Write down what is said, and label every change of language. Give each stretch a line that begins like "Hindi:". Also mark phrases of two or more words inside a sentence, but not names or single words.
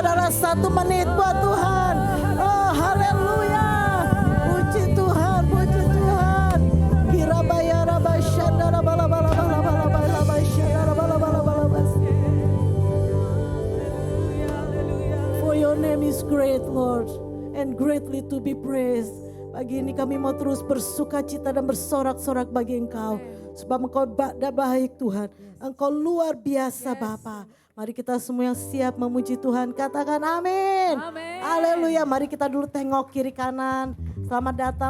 Indonesian: 1 menit buat Tuhan. Oh haleluya. Puji Tuhan, puji Tuhan. Hirabaya rabasyanda rabalabalabalabalabalabalabasyanda rabalabalabalabas.
English: For your name is great, Lord, and greatly to be praised.
Indonesian: Pagi ini kami mau terus bersuka cita dan bersorak-sorak bagi Engkau. Sebab Engkau baik Tuhan. Engkau luar biasa Bapa. Mari kita semua yang siap memuji Tuhan katakan amin. Haleluya. Mari kita dulu tengok kiri kanan. Selamat datang.